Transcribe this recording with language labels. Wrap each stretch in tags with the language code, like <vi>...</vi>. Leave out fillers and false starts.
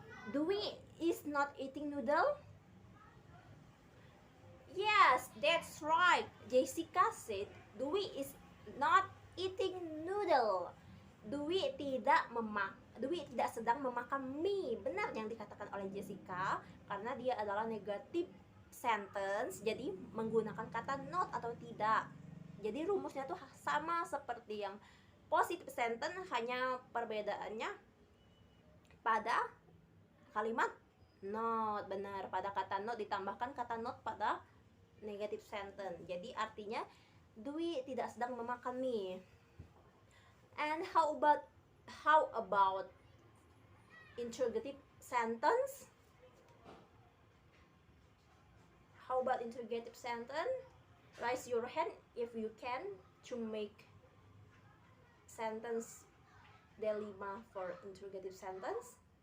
<en>Dwi is not eating noodle? Yes, that's right. Jessica said Dwi is not eating noodle.</en> <id>Dwi tidak sedang memakan mie. Benar yang dikatakan oleh Jessica, karena dia adalah negative sentence, jadi menggunakan kata not atau tidak. Jadi rumusnya tuh sama seperti yang positive sentence, hanya perbedaannya pada kalimat not. Benar, pada kata not ditambahkan kata not pada negative sentence. Jadi artinya Dwi tidak sedang memakan mie.</id> <en>And how about interrogative sentence? How about interrogative sentence? Raise your hand if you can to make sentence Delima for interrogative sentence.</en>